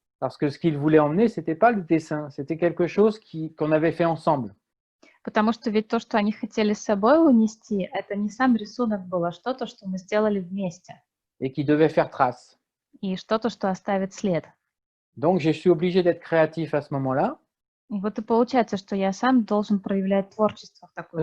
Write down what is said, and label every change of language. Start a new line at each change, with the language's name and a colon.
French: Parce que ce qu'ils voulaient emmener, c'était pas le dessin, c'était quelque chose qu'on avait fait ensemble.
Russian: Потому что ведь то, что они хотели с собой унести, это не сам рисунок был, а что-то, что мы сделали вместе.
French: Et qui devait faire trace.
Russian: И что-то, что оставит след.
French: Donc je suis obligé d'être créatif à ce moment-là.
Russian: И вот и получается, что я сам должен проявлять творчество в такой